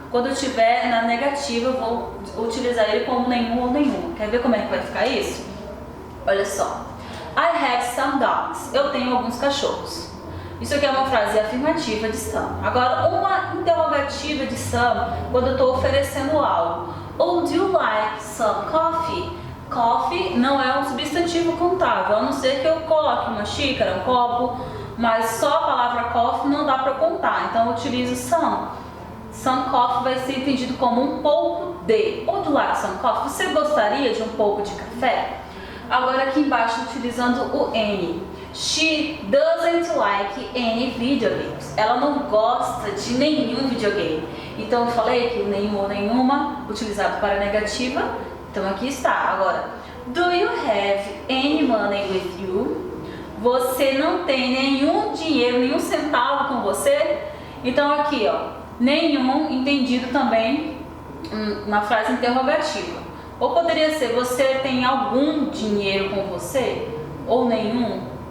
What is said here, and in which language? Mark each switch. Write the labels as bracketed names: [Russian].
[Portuguese] Quando eu estiver na negativa, eu vou utilizar ele como nenhum ou nenhuma. Quer ver como é que vai ficar isso? Olha só. [English] I have some dogs. [Portuguese] Eu tenho alguns cachorros. Isso aqui é uma frase afirmativa de some. Agora, uma interrogativa de some, quando eu estou oferecendo algo. [English] Oh, do you like some coffee? [Portuguese] Coffee não é um substantivo contável, a não ser que eu coloque uma xícara, um copo, mas só a palavra coffee não dá para contar, então eu utilizo some. Some coffee vai ser entendido como um pouco de. Ou [English] do like some coffee, [Portuguese] você gostaria de um pouco de café? Agora aqui embaixo utilizando o any. [English] She doesn't like any video games. [Portuguese] Ela não gosta de nenhum videogame. Então eu falei que o nenhum ou nenhuma, utilizado para negativa. Então aqui está. [English] Agora, do you have any money with you? [Portuguese] Você não tem nenhum dinheiro, nenhum centavo com você? Então aqui, ó, nenhum entendido também na frase interrogativa. Ou poderia ser, você tem algum dinheiro com você? Ou nenhum?